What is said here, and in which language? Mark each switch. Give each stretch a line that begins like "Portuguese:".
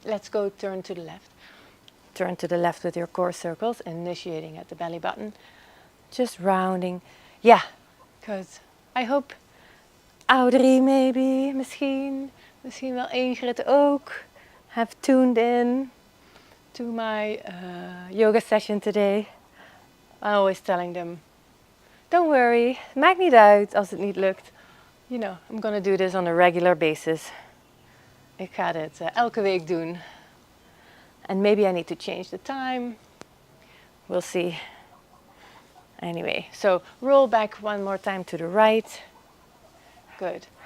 English: Let's go turn to the left. Turn to the left with your core circles, initiating at the belly button. Just rounding.
Dutch: Ja,
English: because I hope Audrey maybe,
Dutch: misschien wel Ingrid ook,
English: have tuned in to my yoga session today. I'm always telling them, don't worry,
Dutch: maakt niet uit als het niet lukt.
English: You know, I'm gonna do this on a regular basis.
Dutch: Ik ga dit elke week doen.
English: And maybe I need to change the time. We'll see. Anyway, so roll back one more time to the right. Good.